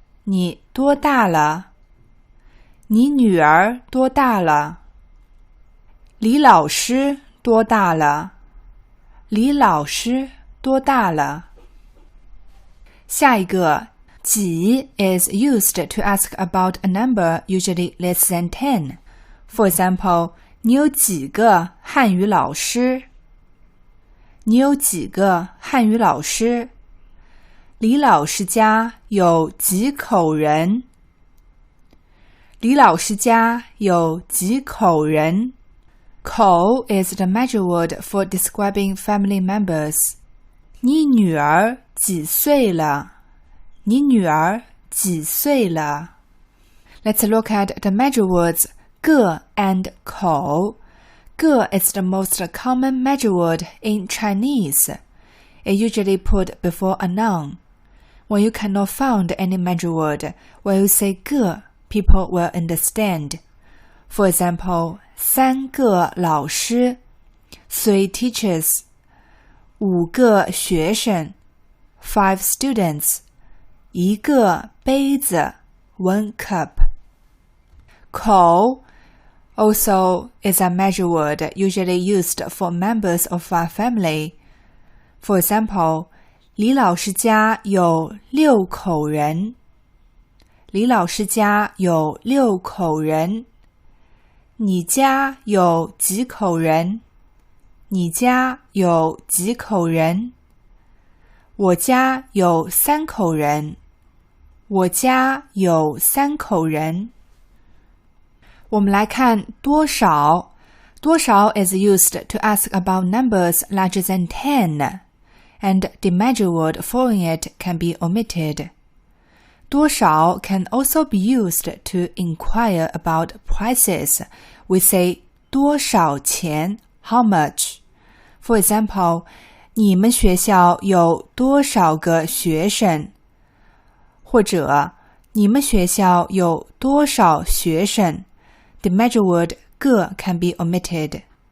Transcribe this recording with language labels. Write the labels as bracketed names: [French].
[Chinese] 你多大了？你女儿多大了？李老师多大了？李老师多大了？下一个， [English] 几 is used to ask about a number usually less than 10. For example, [Chinese] 你有几个汉语老师？你有几个汉语老师？李老师家有几口人？李老师家有几口人？ [English] 口 is the measure word for describing family members. [Chinese] 你女儿几岁了？你女儿几岁了？ [English] Let's look at the measure words 个 and 口。个 is the most common measure word in Chinese. It usually put before a noun. When you cannot find any measure word, when you say 个, people will understand. For example, [Chinese] 3个老师 [English] 3 teachers. [Chinese] 5个学生 [English] 5 students. [Chinese] 1个杯子 [English] 1 cup. 口 also is a measure word usually used for members of a family. For example, [Chinese] 李老师家有6口人。李老师家有6口人。你家有几口人？你家有几口人？我家有3口人。我家有3口人。我们来看多少。 [English] 多少 is used to ask about numbers larger than 10, and the measure word following it can be omitted. 多少 can also be used to inquire about prices. We say [Chinese] 多少钱 [English] how much. For example, [Chinese] 你们学校有多少个学生？或者你们学校有多少学生？ [English] The measure word 个 can be omitted.